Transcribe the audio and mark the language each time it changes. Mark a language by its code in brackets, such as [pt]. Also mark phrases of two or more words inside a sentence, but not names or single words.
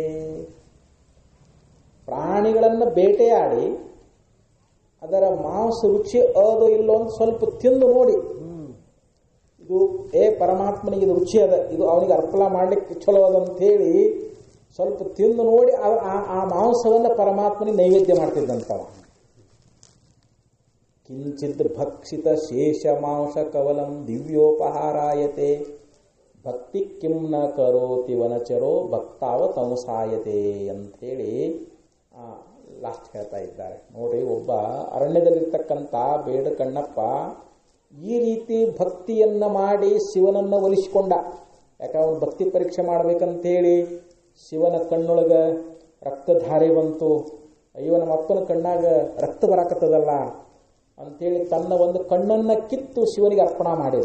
[kn] ಪ್ರಾಣಿಗಳನ್ನು ಬೇಟೆಯಾಡಿ ಅದರ ಮಾಂಸ ರುಚಿ ಅದೋ ಇಲ್ಲೋ ಅಂತ ಸ್ವಲ್ಪ ತಿಂದು ನೋಡಿ, ಇದು ಪರಮಾತ್ಮನಿಗೆ ಇದು ರುಚಿ ಅದ, ಇದು ಅವನಿಗೆ ಅರ್ಪಣೆ ಮಾಡ್ಲಿಕ್ಕೆ ಚಲೋ ಅದ ಅಂತ ಹೇಳಿ ಸ್ವಲ್ಪ ತಿಂದು ನೋಡಿ ಆ ಮಾಂಸವನ್ನು ಪರಮಾತ್ಮನಿಗೆ ನೈವೇದ್ಯ ಮಾಡ್ತಿದ್ದಂತವ. [sa] ಕಿಂಚಿತ್ ಭಕ್ಷಿತ ಶೇಷ ಮಾಂಸ ಕವಲಂ ದಿವ್ಯೋಪಹಾರಾಯತೆ ಭಕ್ತಿ ಕಿಂ ನ ಕರೋತಿ ವನಚರೋ ಭಕ್ತಾವ ತಮಸಾಯತೆ [kn] ಅಂಥೇಳಿ ಲಾಸ್ಟ್ ಹೇಳ್ತಾ ಇದ್ದಾರೆ. ನೋಡಿ, ಒಬ್ಬ ಅರಣ್ಯದಲ್ಲಿರ್ತಕ್ಕಂಥ ಬೇಡ ಕಣ್ಣಪ್ಪ ಈ ರೀತಿ ಭಕ್ತಿಯನ್ನು ಮಾಡಿ ಶಿವನನ್ನು ಒಲಿಸಿಕೊಂಡ. ಯಾಕೆ ಅವನು ಭಕ್ತಿ ಪರೀಕ್ಷೆ ಮಾಡ್ಬೇಕಂತೇಳಿ ಶಿವನ ಕಣ್ಣೊಳಗೆ ರಕ್ತಧಾರೆ ಬಂತು, ಅಯ್ಯೋ ನಮ್ಮ ಅಪ್ಪನ ಕಣ್ಣಾಗ ರಕ್ತ ಬರಾಕತ್ತದಲ್ಲ ಅಂಥೇಳಿ ತನ್ನ ಒಂದು ಕಣ್ಣನ್ನು ಕಿತ್ತು ಶಿವನಿಗೆ ಅರ್ಪಣ ಮಾಡಿದ.